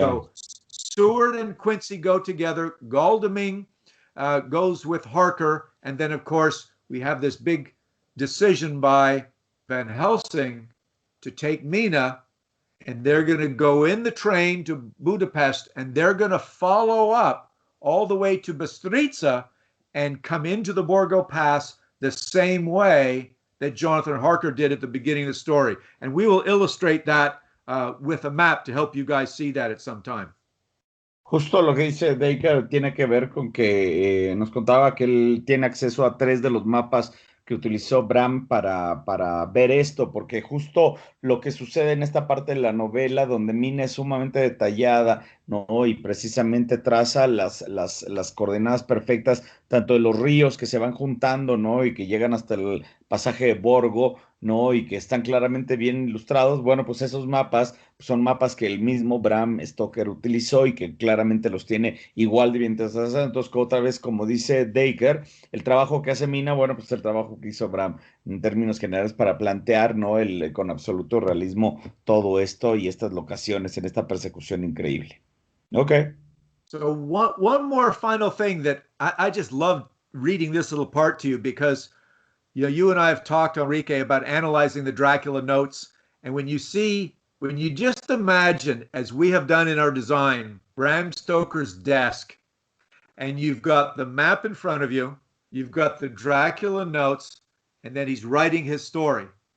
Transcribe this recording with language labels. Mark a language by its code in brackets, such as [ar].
[en] So Seward and Quincy go together. Goldeming goes with Harker, and then of course we have this big decision by Van Helsing to take Mina, and they're going to go in the train to Budapest, and they're going to follow up all the way to Bystrica and come into the Borgo Pass the same way that Jonathan Harker did at the beginning of the story. And we will illustrate that with a map to help you guys see that at some time. [es] Justo lo que dice Dacre tiene que ver con que nos contaba que él tiene acceso a 3 de los mapas que utilizó Bram para ver esto, porque justo lo que sucede en esta parte de la novela, donde Mina es sumamente detallada, ¿no? Y precisamente traza las coordenadas perfectas, tanto de los ríos que se van juntando, ¿no? Y que llegan hasta el pasaje de Borgo, ¿no? Y que están claramente bien ilustrados. Bueno, pues esos mapas son mapas que el mismo Bram Stoker utilizó y que claramente los tiene igual de bien trazados. Entonces, otra vez, como dice Dacre, el trabajo que hace Mina, bueno, pues el trabajo que hizo Bram en términos generales para plantear, ¿no? Con absoluto realismo todo esto y estas locaciones en esta persecución increíble. [en] Okay. So one more final thing that I just loved reading this little part to you, because you and I have talked, Enrique, about analyzing the Dracula notes, and when you just imagine, as we have done in our design, Bram Stoker's desk, and you've got the map in front of you, you've got the Dracula notes, and then he's writing his story.